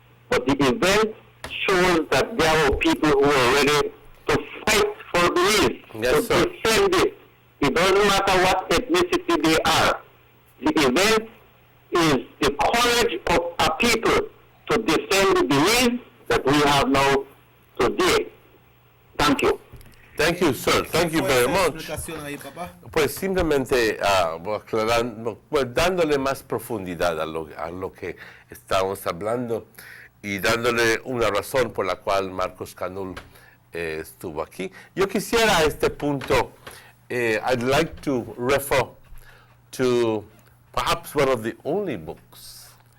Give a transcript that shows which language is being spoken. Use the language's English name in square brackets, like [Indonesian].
[English] But the event shows that there were people who were ready to fight for Belize, to defend it. It doesn't matter what ethnicity they are. The event is the courage of a people to defend the Belize that we have now today. Thank you. Thank you, sir. Thank you very much. [Spanish] Pues simplemente aclarando, pues dándole más profundidad a lo que estamos hablando y dándole una razón por la cual Marcos Canol estuvo aquí. Yo quisiera a este punto, [English] I'd like to refer to perhaps one of the only books.